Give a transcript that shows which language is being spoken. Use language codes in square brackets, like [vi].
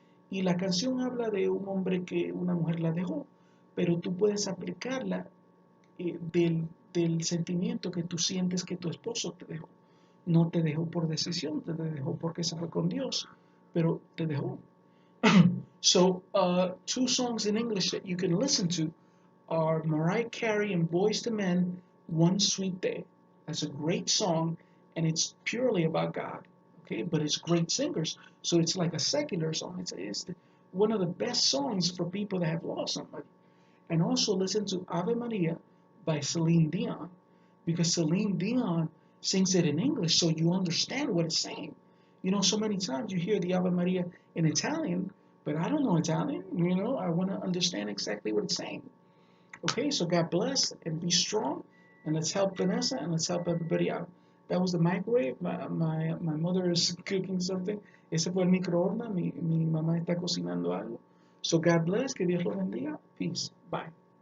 [es] Y la canción habla de un hombre que una mujer la dejó, pero tú puedes aplicarla del sentimiento que tú sientes que tu esposo te dejó. No te dejó por decisión, te dejó porque se fue con Dios, pero te dejó. [en] So, two songs in English that you can listen to are Mariah Carey and Boyz II Men, One Sweet Day. That's a great song, and it's purely about God, okay? But it's great singers, so it's like a secular song. It's one of the best songs for people that have lost somebody. And also listen to Ave Maria by Celine Dion, because Celine Dion sings it in English, so you understand what it's saying. You know, so many times you hear the Ave Maria in Italian, but I don't know Italian. You know, I want to understand exactly what it's saying. Okay, so God bless and be strong, and let's help Vanessa and let's help everybody out. That was the microwave. My mother is cooking something. [es] Ese fue el microondas. Mi mamá está cocinando algo. [en] So God bless. [es] Que Dios lo bendiga. [en] Peace. Bye.